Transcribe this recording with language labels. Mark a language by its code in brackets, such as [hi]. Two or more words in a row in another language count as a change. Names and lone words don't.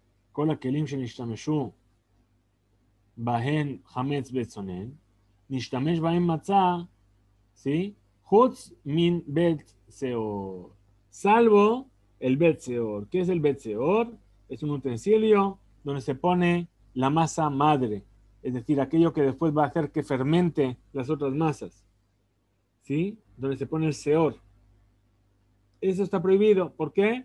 [he] כל הכלים שנשתמשו בהן חמץ בצונן, נשתמש בהם מצה, ¿sí? חוץ מן בית שאור. [es] Salvo el [he] בית שאור. [es] ¿Qué es el [he] בית שאור? [es] Es un utensilio donde se pone la masa madre, es decir, aquello que después va a hacer que fermente las otras masas, ¿sí? Donde se pone el seor. Eso está prohibido. ¿Por qué?